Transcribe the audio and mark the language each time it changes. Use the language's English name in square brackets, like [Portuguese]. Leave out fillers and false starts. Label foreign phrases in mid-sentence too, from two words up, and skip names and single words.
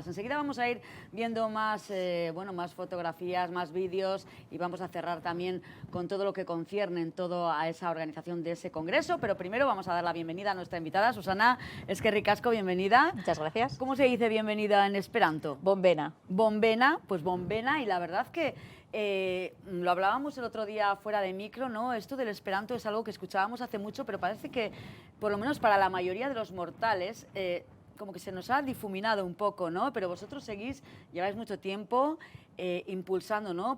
[Spanish] Enseguida vamos a ir viendo más, más fotografías, más vídeos, y vamos a cerrar también con todo lo que concierne en todo a esa organización de ese congreso. Pero primero vamos a dar la bienvenida a nuestra invitada, Susana Esquerrik Asko, bienvenida. Muchas gracias. ¿Cómo se dice bienvenida en Esperanto? Bombena. Bombena, pues bombena, y la verdad que lo hablábamos el otro día fuera de micro, ¿no? Esto del Esperanto es algo que escuchábamos hace mucho, pero parece que, por lo menos para la mayoría de los mortales, como que se nos ha difuminado un poco, ¿no? Pero vosotros lleváis mucho tiempo impulsando, ¿no?